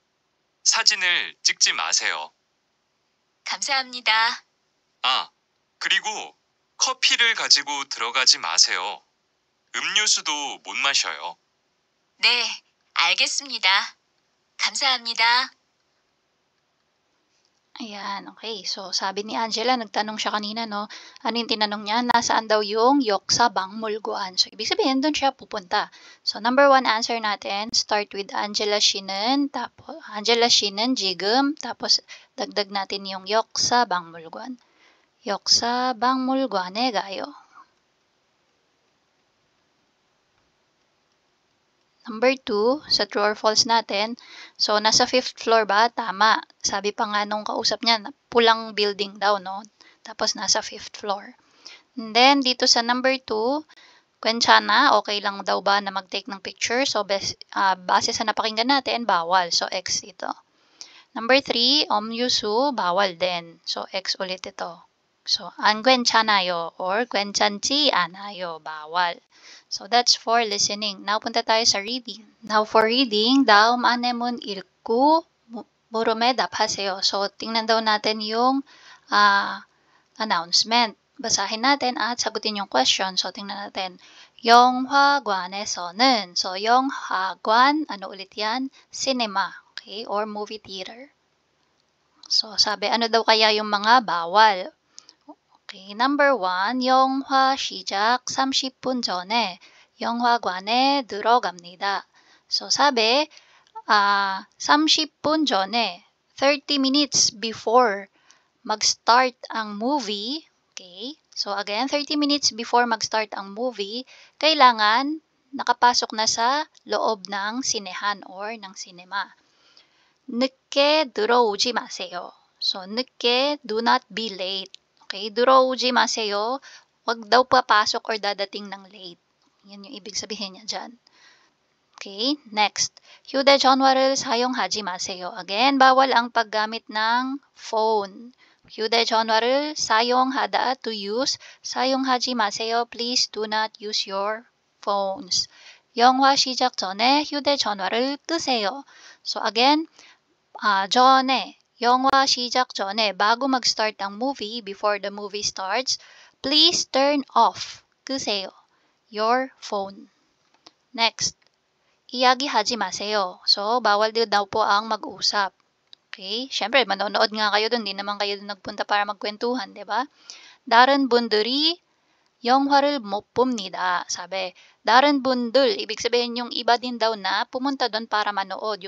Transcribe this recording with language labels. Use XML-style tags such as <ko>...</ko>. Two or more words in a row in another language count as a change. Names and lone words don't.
<ko>사진을 찍지 마세요. 감사합니다. 아, 그리고 커피를 가지고 들어가지 마세요. 음료수도 못 마셔요. 네, 알겠습니다. 감사합니다.</ko> <tl>Ayan, okay. So, sabi ni Angela, nagtanong siya kanina, no? Ano yung tinanong niya? Nasaan daw yung 역사박물관? So, ibig sabihin, doon siya pupunta. So, number 1 answer natin,</tl> <en>start with Angela 씨는,</en> <tl>tapos, Angela</tl> <ko>씨는 지금,</ko> <tl>tapos, dagdag natin yung 역사박물관.</tl> <ko>역사박물관에 가요.</ko> <tl>Number 2, sa</tl> <en>true or false</en> <tl>natin, so nasa 5th floor ba? Tama. Sabi pa nga nung kausap niya, pulang building daw, no? Tapos nasa 5th floor. And then, dito sa number 2, kwentsana, okay lang daw ba na mag-take ng picture? So, base sa napakinggan natin, bawal. So, X ito. Number 3, omyusu, bawal din. So, X ulit ito. So,</tl> <ko>an 괜찮아요 or 괜찮지 않아요,</ko> <tl>bawal.</tl> <en>So, that's for listening. Now,</en> <tl>punta tayo sa reading.</tl> <en>Now, for reading,</en> <ko>다음 안내문 읽고 물음에 답하세요.</ko> <tl>So, tingnan daw natin yung announcement. Basahin natin at sagutin yung question. So, tingnan natin. 영화관에서는, so 영화관, ano ulit yan?</tl> <en>Cinema, okay? Or movie theater.</en> <tl>So, sabi, ano daw kaya yung mga bawal?</tl> <en>Okay, number 1,</en> <ko>영화 시작 30분 전에 영화관에 들어갑니다.</ko> <tl>So, sabi,</tl> <ko>30분 전에,</ko> <en>30 minutes before</en> <tl>mag-start ang movie, okay? So, again,</tl> <en>30 minutes before</en> <tl>mag-start ang movie, kailangan nakapasok na sa loob ng sinehan or ng cinema.</tl> <ko>늦게 들어오지 마세요. So, 늦게,</ko> <en>do not be late.</en> <ko>Okay, 들어오지 마세요.</ko> <tl>Wag daw papasok or dadating ng late. Yan yung ibig sabihin niya dyan.</tl> <en>Okay, next.</en> <ko>휴대전화를 사용하지 마세요.</ko> <tl>Again, bawal ang paggamit ng phone.</tl> <ko>휴대전화를 사용하다,</ko> <en>to use.</en> <ko>사용하지 마세요.</ko> <en>Please do not use your phones.</en> <ko>영화 시작 전에 휴대전화를 끄세요.</ko> <en>So again,</en> <ko>전에, 영화 시작 전에,</ko> <tl>bago mag-start ang movie,</tl> <en>before the movie starts, please turn off, 끄세요, your phone. Next,</en> <ko>이야기하지 마세요.</ko> <tl>So, bawal din daw po ang mag-usap. Okay? Siyempre, manonood nga kayo doon. Hindi naman kayo doon nagpunta para magkwentuhan, di ba?</tl> <ko>다른 분들이 영화를 못 봅니다.</ko> <tl>Sabi,</tl> <ko>다른 분들,</ko> <tl>ibig sabihin yung iba din daw na pumunta doon para manood.</tl>